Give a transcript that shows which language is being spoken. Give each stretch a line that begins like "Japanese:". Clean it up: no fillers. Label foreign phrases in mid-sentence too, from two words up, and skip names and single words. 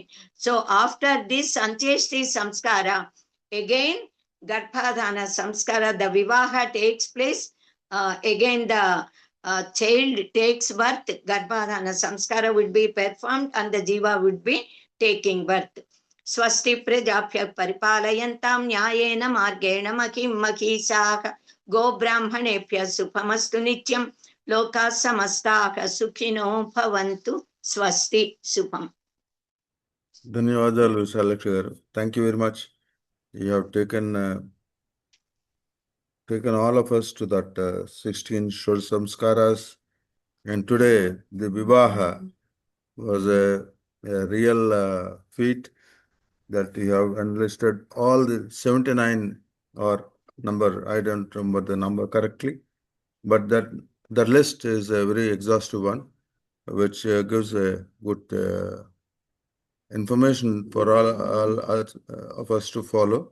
English: So after this Antyeshti Samskara, again Garbhadhana Samskara, the Vivaha takes place. Again the child takes birth, Garbhadhana Samskara would be performed, and the jiva would be taking birth.
Sanskrit: स्वस्ति प्रजाभ्य परिपालयन्तं न्यायेन मार्गेण मकिं मकिसक गो ब्राह्मणेभ्य सुफमस्तु नित्यं लोक समस्तक सुखिनो भवन्तु स्वस्ति सुफं.
Telugu: ధన్యవాదాలు విశాలక్షి గారు.
English: Thank you very much. You have taken all of us to that 16 Shod Samskaras, and today the Vivaha was a real feat that you have enlisted all the 79 or number, I don't remember the number correctly, but that list is a very exhaustive one, which gives a good information for all of us to follow.